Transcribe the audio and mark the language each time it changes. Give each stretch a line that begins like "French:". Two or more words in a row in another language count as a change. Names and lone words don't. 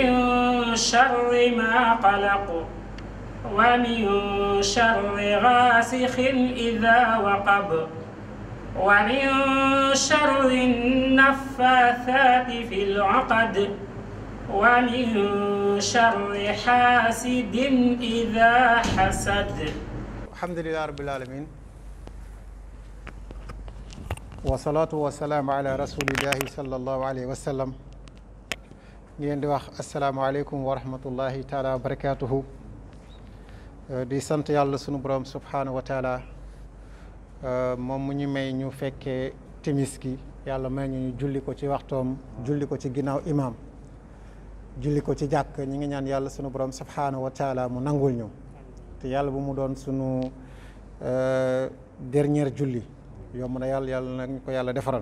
Arabic: شر ما قلق ومن شر غاسق إذا وقب ومن شر النفاثات في العقد ومن شر حاسد إذا حسد. الحمد لله رب العالمين والصلاة والسلام على رسول الله صلى الله عليه وسلم.
Wolof: ngeen di wax
Arabic: السلام عليكم ورحمة الله تعالى وبركاته.
Wolof: di sant yàlla sunu borom
Arabic: سبحانه وتعالى
Wolof: moom mu ñu may ñu fekkee timis gi yàlla may ñu julli ko ci waxtoom julli ko ci ginnaaw imaam julli ko ci jàkk ñi ngi ñaan yàlla sunu borom subhaanahu wa taala mu nangul ñu te yàlla bu mu doon sunu dernière julli yomb na yàlla nag ñu ko yàlla defaral.